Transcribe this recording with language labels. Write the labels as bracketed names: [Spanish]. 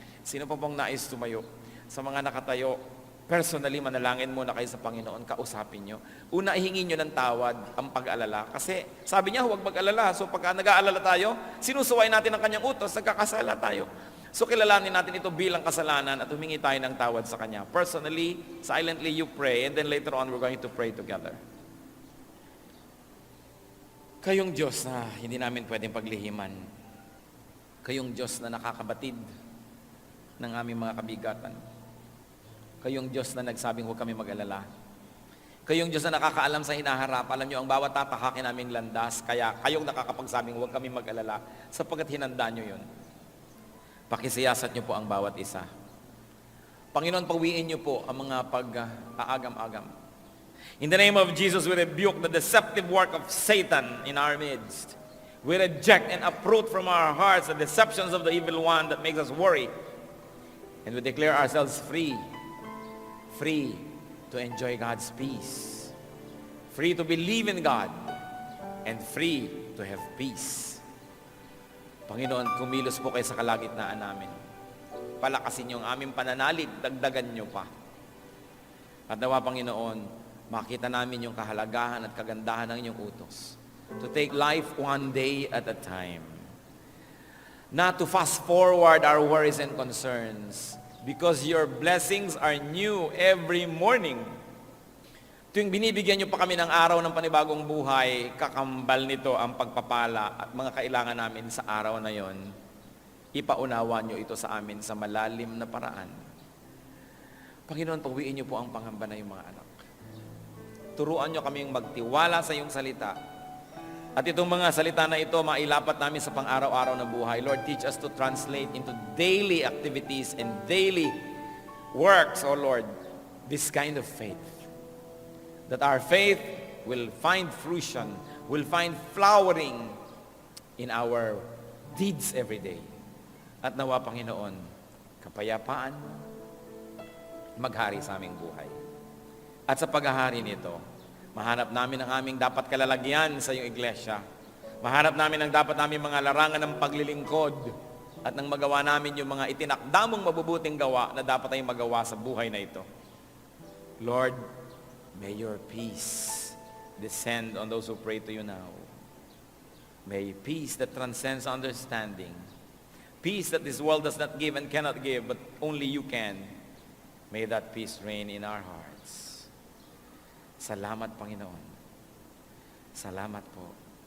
[Filipino] Sino pa pong nais tumayo? Sa mga nakatayo, personally, manalangin muna kayo sa Panginoon, kausapin niyo. Una, ihingin niyo ng tawad ang pag-alala. Kasi sabi niya, huwag mag-alala. So pagka nag-aalala tayo, sinusuway natin ang kanyang utos, nagkakasala tayo. So kilalanin natin ito bilang kasalanan at humingi tayo ng tawad sa Kanya. [English] Personally, silently you pray, and then later on we're going to pray together. [Filipino] Kayong Diyos na hindi namin pwedeng paglihiman. Kayong Diyos na nakakabatid ng aming mga kabigatan. Kayong Diyos na nagsabing huwag kami mag-alala. Kayong Diyos na nakakaalam sa hinaharap. Alam niyo ang bawat tatahakin naming landas, kaya kayong nakakapagsabing huwag kami mag-alala sapagkat hinanda niyo yun. Pakisiyasat niyo po ang bawat isa. Panginoon, pawiin niyo po ang mga pag-aagam-agam. [English] In the name of Jesus, we rebuke the deceptive work of Satan in our midst. We reject and uproot from our hearts the deceptions of the evil one that makes us worry. And we declare ourselves free. Free to enjoy God's peace. Free to believe in God. And free to have peace. [Filipino] Panginoon, kumilos po kayo sa kalagitnaan namin. Palakasin niyo ang aming pananalig, dagdagan niyo pa. At nawa, Panginoon, makita namin yung kahalagahan at kagandahan ng inyong utos. [English] To take life one day at a time. Not to fast forward our worries and concerns, because your blessings are new every morning. [Filipino] Tuwing binibigyan niyo pa kami ng araw ng panibagong buhay, kakambal nito ang pagpapala at mga kailangan namin sa araw na yon. Ipaunawa niyo ito sa amin sa malalim na paraan. Panginoon, pawiin niyo po ang pangamba na yung mga anak. Turuan niyo kaming magtiwala sa iyong salita. At itong mga salita na ito, mailapat namin sa pang-araw-araw na buhay. [English] Lord, teach us to translate into daily activities and daily works, O Lord, this kind of faith. That our faith will find fruition, will find flowering in our deeds every day. [Filipino] At nawa, Panginoon, kapayapaan maghari sa aming buhay. At sa paghahari nito, mahanap namin ang aming dapat kalalagyan sa iyong iglesia. Mahanap namin ang dapat namin mga larangan ng paglilingkod at nang magawa namin yung mga itinakdamong mabubuting gawa na dapat tayong magawa sa buhay na ito. [English] Lord, may your peace descend on those who pray to you now. May peace that transcends understanding. Peace that this world does not give and cannot give, but only you can. May that peace reign in our hearts. [Filipino] Salamat, Panginoon. Salamat po.